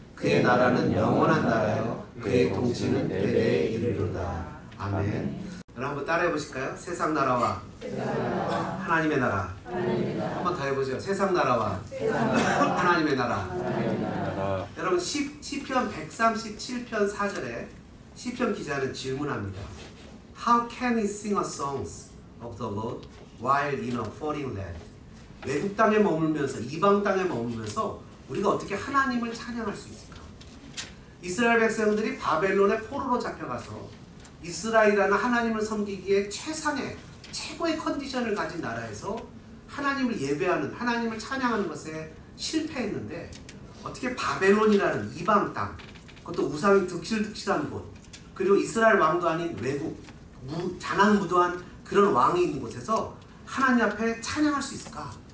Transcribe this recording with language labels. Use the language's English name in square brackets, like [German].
[Korean] 그의 나라는 영원한 나라여, 그의 통치는 대대에 이르리로다. 아멘. 여러분 한번 따라해 보실까요? 세상 나라와 하나님의 나라. 한번 더 해보죠. 세상 나라와 하나님의 나라. 여러분 시편 137편 4절에 시편 기자는 질문합니다. [English] How can we sing a songs of the Lord while in a foreign land? [Korean] 외국 땅에 머물면서, 이방 땅에 머물면서 우리가 어떻게 하나님을 찬양할 수 있을까? 이스라엘 백성들이 바벨론의 포로로 잡혀가서 이스라엘이라는 하나님을 섬기기에 최고의 컨디션을 가진 나라에서 하나님을 예배하는, 하나님을 찬양하는 것에 실패했는데 어떻게 바벨론이라는 이방 땅, 그것도 우상이 득실득실한 곳, 그리고 이스라엘 왕도 아닌 외국, 잔악무도한 그런 왕이 있는 곳에서 하나님 앞에 찬양할 수 있을까?